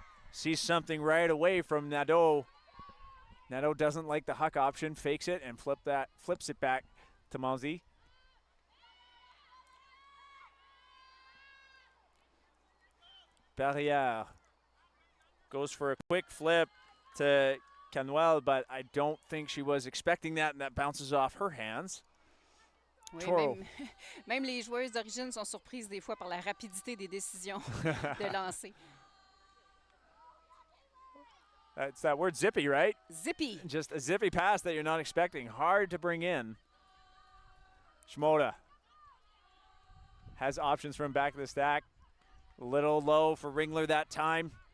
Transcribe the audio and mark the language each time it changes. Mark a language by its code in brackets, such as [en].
[en] Sees something right away from Nadeau. Nadeau doesn't like the huck option, fakes it and flips it back to Malcy. Barrière goes for a quick flip to Canuel, but I don't think she was expecting that, and that bounces off her hands. [fr] Oui, même les joueuses d'Origine sont surprises des fois par la rapidité des décisions de lancer. [en] It's that word zippy, right? Zippy. Just a zippy pass that you're not expecting. Hard to bring in. Shimoda has options from back of the stack. A little low for Ringler that time.